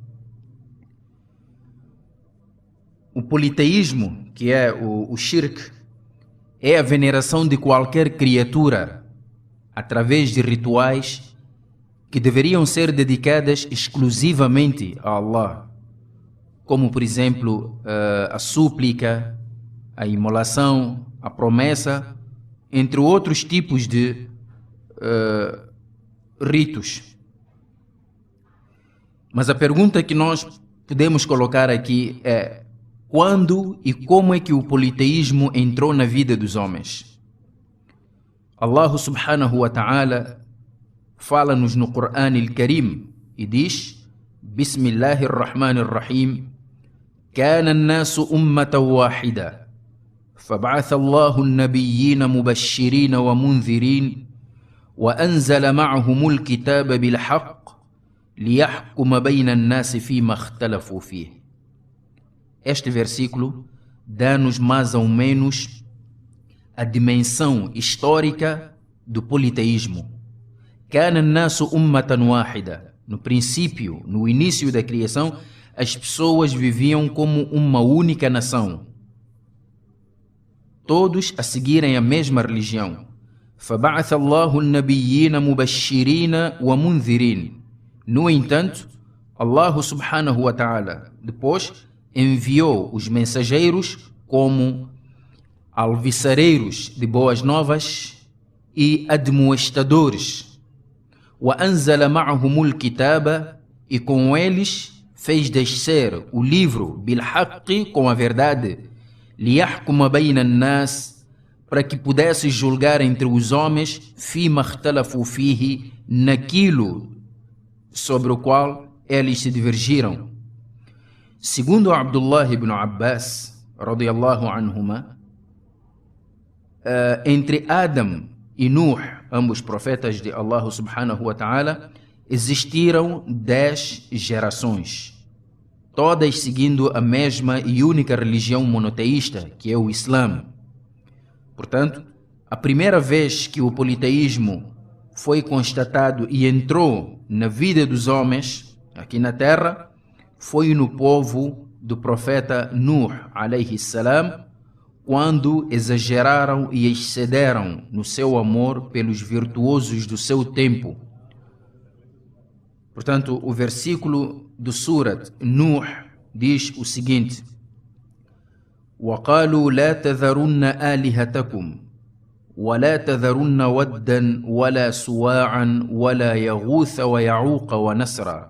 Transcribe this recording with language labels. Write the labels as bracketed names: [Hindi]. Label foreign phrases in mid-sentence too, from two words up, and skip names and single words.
[Portuguese] O politeísmo, que é o shirk, é a veneração de qualquer criatura através de rituais que deveriam ser dedicadas exclusivamente a Allah, como por exemplo a súplica, a imolação, a promessa, entre outros tipos de ritos. Mas a pergunta que nós podemos colocar aqui é: quando e como é que o politeísmo entrou na vida dos homens? [Arabic] الله سبحانه وتعالى [Portuguese] fala-nos no Quran al-Karim e diz: [Arabic] Bismillahirrahmanirrahim, كان الناس أمة واحدة فبعث الله النبيين مبشرين ومنذرين وأنزل معهم الكتاب بالحق ليحكم بين الناس فيما اختلفوا فيه. [Portuguese] Este versículo dá-nos mais ou menos a dimensão histórica do politeísmo. [Arabic] كان الناس أمة واحدة. [Portuguese] No princípio, no início da criação, as pessoas viviam como uma única nação, todos a seguirem a mesma religião. [Arabic] فبعث الله النبيين مبشرين ومنذرين. [Portuguese] No entanto, [Arabic] الله سبحانه وتعالى [Portuguese] depois enviou os mensageiros como alviçareiros de boas novas e admoestadores. [Arabic] وأنزل معهم الكتاب. [Portuguese] E com eles fez descer o livro بالحق, com a verdade. [Arabic] ليحكم بين الناس, [Portuguese] para que pudesse julgar entre os homens, [Arabic] فيما اختلفوا فيه, [Portuguese] naquilo sobre o qual eles se divergiram. Segundo Abdullah ibn Abbas, [Arabic] رضي الله عنهما, [Portuguese] entre Adam e Nuh, ambos profetas de [Arabic] الله سبحانه وتعالى, [Portuguese] existiram 10 gerações, todas seguindo a mesma e única religião monoteísta, que é o Islã. Portanto, a primeira vez que o politeísmo foi constatado e entrou na vida dos homens aqui na terra foi no povo do profeta Nuh [Arabic] عليه السلام, [Portuguese] quando exageraram e excederam no seu amor pelos virtuosos do seu tempo. Portanto, o versículo do Surat Nuh diz o seguinte: [Arabic] وقالوا لا تذرن آلهتكم ولا تذرن ودا ولا سواعا ولا يغوث ويعوق ونسرا.